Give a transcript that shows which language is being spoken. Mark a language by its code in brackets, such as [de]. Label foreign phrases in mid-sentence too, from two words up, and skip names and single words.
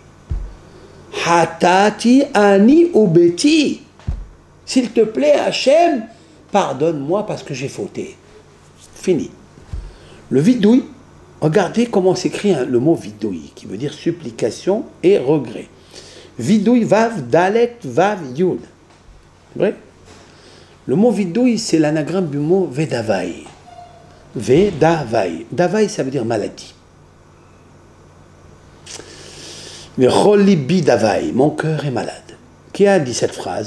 [he] חטאתי אני וביתי. [fr] S'il te plaît, Hachem, pardonne-moi parce que j'ai fauté. Fini. Le vidouille, Regardez comment s'écrit le mot vidoui, qui veut dire supplication et regret. [he] וידוי וו דלת וו יוד. [fr] C'est vrai? Le mot vidoui, c'est l'anagramme du mot vedavai. Vedavai. Davai, ça veut dire maladie. [he] וליבי דוי, [fr] mon cœur est malade. Qui a dit cette phrase?